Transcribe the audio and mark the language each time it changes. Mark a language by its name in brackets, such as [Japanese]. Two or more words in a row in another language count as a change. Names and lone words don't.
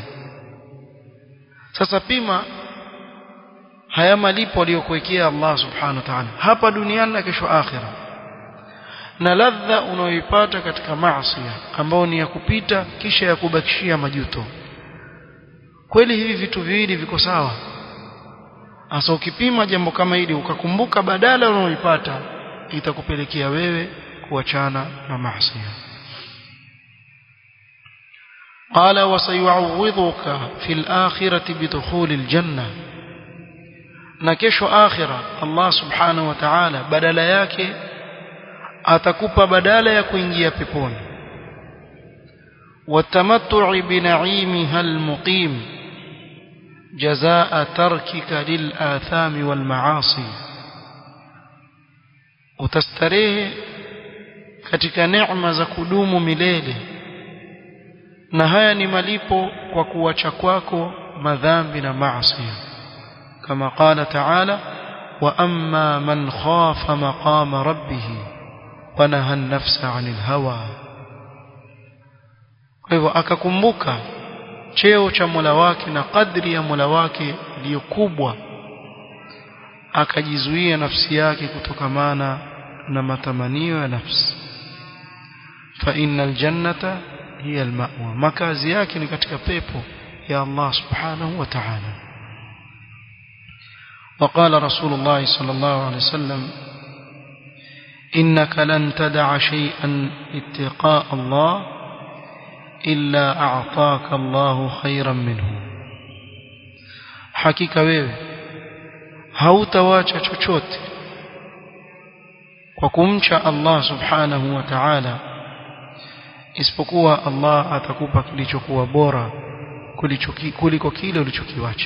[Swahili] Sasa pima haya malipo aliyokuwekea [Arabic] الله سبحانه وتعالى [Swahili] hapa duniani na kesho akhira, na ladha unayoipata katika maasi ambao ni ya kupita kisha ya kubakishia majuto. Kweli hivi vitu viwili viko sawa? Asa ukipima jambo kama hili ukakumbuka badala unayoipata, itakupelekea wewe kuachana na maasi. [Arabic] قال وسيعوضك في الآخرة بدخول الجنة, [Swahili] na kesho akhira [Arabic] الله سبحانه وتعالى [Swahili] badala yake atakupa badala ya kuingia peponi. [Arabic] وتمتع بنعيمها المقيم جزاء تركك للآثام والمعاصي, [Swahili] utastarehe katika neema za kudumu milele, na haya ni malipo kwa kuacha kwako madhambi na maasi. [Arabic] Kama قال تعالى وأما من خاف مقام ربه ونهى النفس عن الهوى. [Swahili] Kwa hivyo akakumbuka cheo cha Mola wake na kadri ya Mola wake iliyo kubwa, akajizuia nafsi yake kutokamana na matamanio ya nafsi. [Arabic] فإن الجنة هي المأوى, [Swahili] makazi yake ni katika pepo ya [Arabic] الله سبحانه وتعالى. وقال رسول الله صلى الله عليه وسلم إنك لن تدع شيئا اتقاء الله إلا أعطاك الله خيرا منه, [Swahili] hakika wewe hautawacha chochote kwa kumcha [Arabic] الله سبحانه وتعالى [Swahili] isipokuwa Allah atakupa kilichokuwa bora kuliko kile ulichokiwacha.